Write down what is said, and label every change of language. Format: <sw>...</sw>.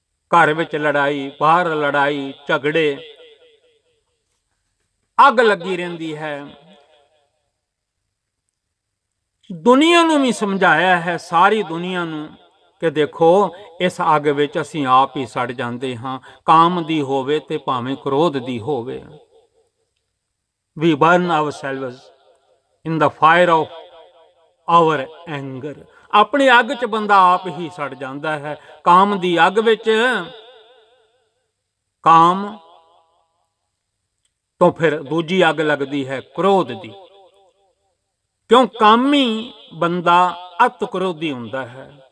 <pa>ਘਰ ਵਿੱਚ ਲੜਾਈ, ਬਾਹਰ ਲੜਾਈ ਝਗੜੇ, ਅੱਗ ਲੱਗੀ ਰਹਿੰਦੀ ਹੈ। ਦੁਨੀਆ ਨੂੰ ਵੀ ਸਮਝਾਇਆ ਹੈ, ਸਾਰੀ ਦੁਨੀਆ ਨੂੰ, ਕਿ ਦੇਖੋ ਇਸ ਅੱਗ ਵਿੱਚ ਅਸੀਂ ਆਪ ਹੀ ਸੜ ਜਾਂਦੇ ਹਾਂ, ਕਾਮ ਦੀ ਹੋਵੇ ਤੇ ਭਾਵੇਂ ਕ੍ਰੋਧ ਦੀ ਹੋਵੇ।</pa> <en>We burn ourselves in the fire of our anger।</en> <pa>ਆਪਣੀ ਅੱਗ 'ਚ ਬੰਦਾ ਆਪ ਹੀ ਸੜ ਜਾਂਦਾ ਹੈ। ਕਾਮ ਦੀ ਅੱਗ ਵਿੱਚ, ਕਾਮ ਤੋਂ ਫਿਰ ਦੂਜੀ ਅੱਗ ਲੱਗਦੀ ਹੈ ਕ੍ਰੋਧ ਦੀ, ਕਿਉਂ ਕਾਮੀ ਬੰਦਾ ਅਤ ਕ੍ਰੋਧੀ ਹੁੰਦਾ ਹੈ।</pa>